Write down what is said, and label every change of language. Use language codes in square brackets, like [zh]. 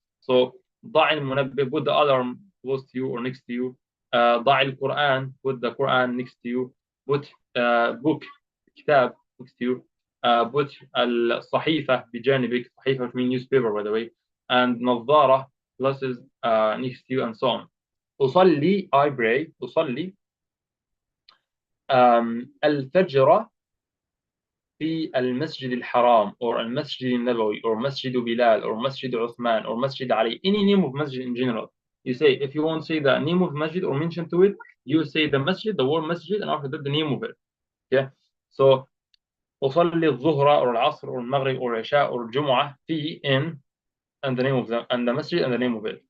[en] So [ar] ضع المنبه, [en] put the alarm close to you or next to you. [ar] ضع القرآن, [en] put the Quran next to you. Put book, كتاب, next to you. Put [ar] الصحيفة بجانبك, [en] صحيفة which means newspaper, by the way, and نظارة, glasses, next to you, and so on. [ar] أصلي, [en] I pray. [ar] أصلي الفجر في المسجد الحرام, or المسجد النبوي, or مسجد بلال, or مسجد عثمان, or مسجد علي. [en] Any name of masjid in general. You say, if you want to say the name of masjid or mention to it, you say the masjid, the word masjid, and after that the name of it. Okay, so [ar] أصلي الظهر [en] or العصر or المغرب or العشاء or الجمعة في, in, and the name of them, and the masjid and the name of it.